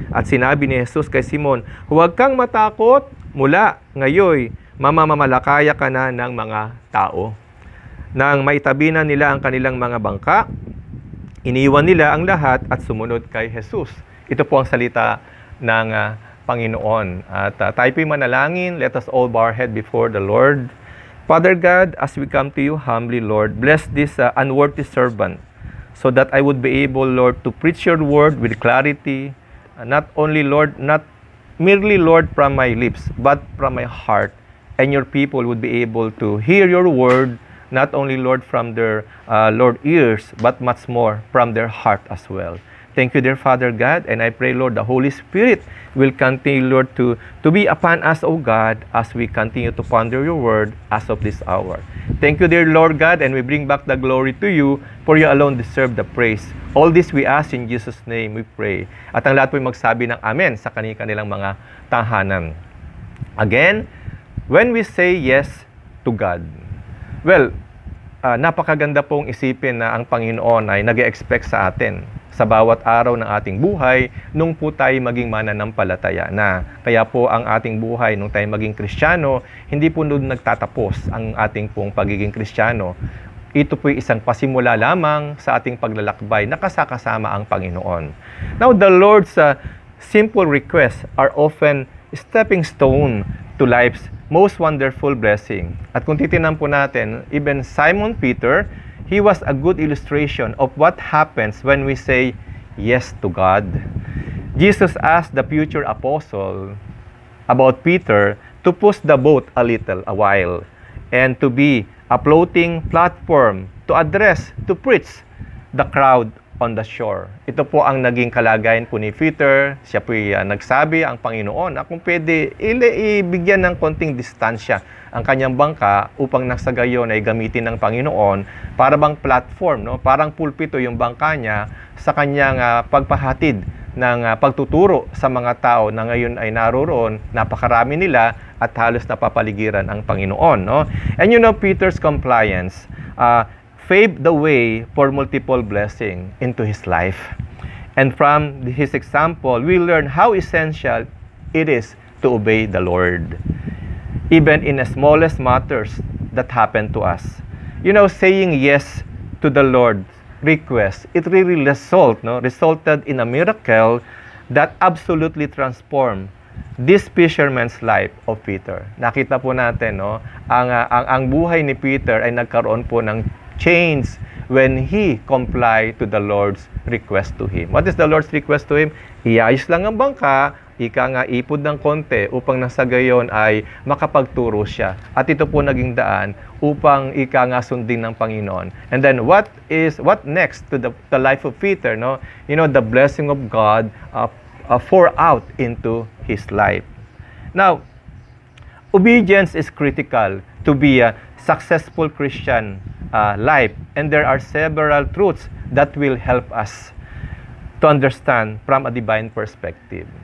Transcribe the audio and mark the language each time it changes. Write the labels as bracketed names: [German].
[Filipino] At sinabi ni Jesus kay Simon, "Huwag kang matakot, mula ngayon mamamamalakaya ka na ng mga tao." Nang maitabi na nila ang kanilang mga bangka, iniwan nila ang lahat at sumunod kay Jesus. Ito po ang salita ng Panginoon. At tayo po'y manalangin. [English] Let us all bow our head before the Lord. Father God, as we come to you humbly, Lord, bless this unworthy servant so that I would be able, Lord, to preach your word with clarity. Not only, Lord, not merely, Lord, from my lips, but from my heart. And your people would be able to hear your word, not only, Lord, from their, Lord, ears, but much more from their heart as well. Thank you, dear Father God, and I pray, Lord, the Holy Spirit will continue, Lord, to be upon us, O God, as we continue to ponder your word as of this hour. Thank you, dear Lord God, and we bring back the glory to you, for you alone deserve the praise. All this we ask in Jesus' name we pray. [Filipino] At ang lahat po'y magsabi ng amen sa kanilang mga tahanan. [English] Again, when we say yes to God, well, [Filipino] napakaganda pong isipin na ang Panginoon ay nag-e-expect sa atin sa bawat araw ng ating buhay nung po tayo maging mananampalataya na. Kaya po ang ating buhay nung tayo maging Kristiyano, hindi po doon nagtatapos ang ating pong pagiging Kristiyano. Ito po'y isang pasimula lamang sa ating paglalakbay na kasakasama ang Panginoon. [English] Now, the Lord's simple requests are often stepping stone to life's most wonderful blessing. [Filipino] At kung titingnan po natin, [English] even Simon Peter, he was a good illustration of what happens when we say yes to God. Jesus asked the future apostle about Peter to push the boat a while and to be a floating platform to address, to preach the crowd on the shore. [Filipino] Ito po ang naging kalagayan po ni Peter. Siya po nagsabi ang Panginoon na kung pwede ibigyan ng konting distansya ang kanyang bangka upang nasa gayon ay gamitin ng Panginoon para bang platform, no? Parang pulpito yung bangka niya sa kanyang pagpahatid ng pagtuturo sa mga tao na ngayon ay naroroon, napakarami nila at halos napapaligiran ang Panginoon, no? [English] And you know, Peter's compliance paved the way for multiple blessing into his life. And from his example, we learn how essential it is to obey the Lord, even in the smallest matters that happen to us. You know, saying yes to the Lord's request, it really resulted in a miracle that absolutely transformed this fisherman's life of Peter. [Filipino] Nakita po natin, no, ang buhay ni Peter ay nagkaroon po ng change [English] when he comply to the Lord's request to him. What is the Lord's request to him? [Filipino] Iayos lang ang bangka, ika nga ipod ng konti upang nasa gayon ay makapagturo siya. At ito po naging daan upang ika nga sundin ng Panginoon. [English] And then what next to the life of Peter, no? You know, the blessing of God pour out into his life. Now, obedience is critical to be a successful Christian life, and there are several truths that will help us to understand from a divine perspective.